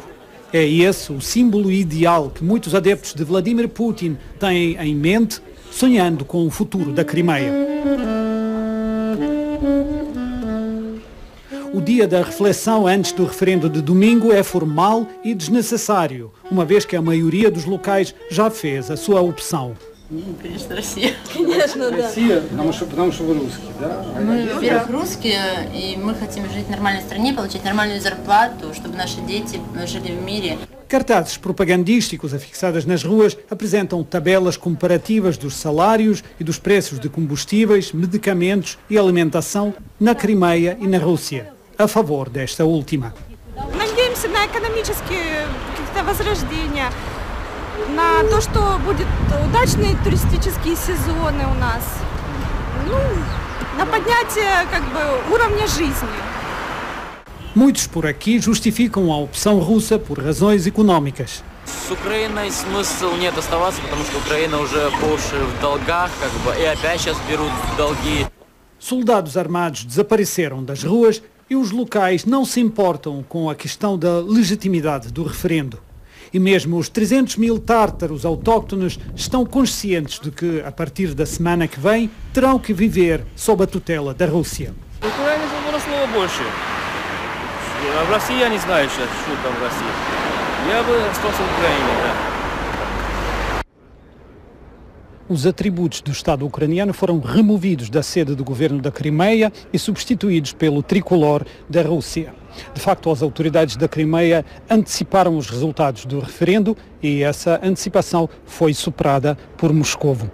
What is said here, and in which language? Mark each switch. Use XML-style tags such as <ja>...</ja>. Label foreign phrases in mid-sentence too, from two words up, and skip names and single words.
<pt>É esse o símbolo ideal que muitos adeptos de Vladimir Putin têm em mente, sonhando com o futuro da Crimeia. O dia da reflexão antes do referendo de domingo é formal e desnecessário, uma vez que a maioria dos locais já fez a sua opção.</pt> <ru>Конечно, Россия. Конечно, да. Россия, потому что вы русские, да? Мы, во-первых, русские, и мы хотим жить в нормальной стране, получать нормальную зарплату, чтобы наши дети жили в мире.</ru> <pt>Cartazes propagandísticos afixados nas ruas apresentam tabelas comparativas dos salários e dos preços de combustíveis, medicamentos e alimentação na Crimeia e na Rússia, a favor desta última.</pt> <ru>надеемся на экономические какие-то возрождения, на то, что будут удачные туристические сезоны у нас, на поднятие уровня жизни.</ru> <pt>Muitos por aqui justificam a opção russa por razões económicas.</pt> <ru>С Украиной смысл нет оставаться, потому что Украина уже по уши в долгах, и опять сейчас берут долги.</ru> <pt>Soldados armados desapareceram das ruas e os locais não se importam com a questão da legitimidade do referendo. E mesmo os 300 mil tártaros autóctones estão conscientes de que, a partir da semana que vem, terão que viver sob a tutela da Rússia.</pt> <ru>В России я не знаю сейчас, что там в России. Я бы остался в Украине, да.</ru> <pt>Os atributos do Estado ucraniano foram removidos da sede do governo da Crimeia e substituídos pelo tricolor da Rússia. De facto, as autoridades da Crimeia anteciparam os resultados do referendo e essa antecipação foi superada por Moscovo.</pt>